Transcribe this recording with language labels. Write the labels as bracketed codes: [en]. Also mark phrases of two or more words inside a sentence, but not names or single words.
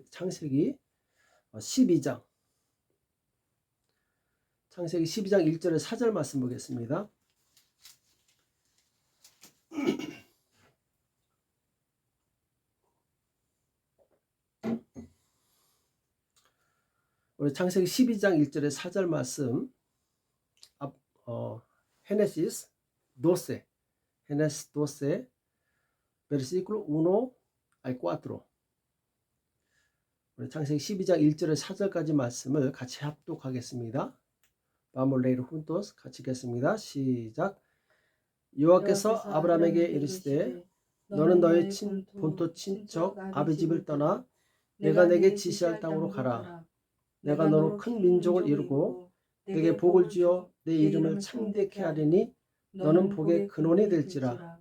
[ko] 창세기 12장 창세기 12장 1절에 4절 말씀 보겠습니다. 우리 창세기 12장 1절에 4절 말씀 [es] Génesis 12 versículo 1 al 4 [ko] 우리 창세기 12장 1절에 4절까지 말씀을 같이 합독하겠습니다. [es] Vamos a leer juntos. [ko] 같이 읽겠습니다. 시작. 여호와께서 아브라함에게 이르시되 너는 너의 본토 친척 아비 집을 떠나 내가 내게 지시할 땅으로 가라. 내가 너로 큰 민족을 이루고 내게 복을 주어 내 이름을 창대케 하리니 너는 복의 근원이 될지라.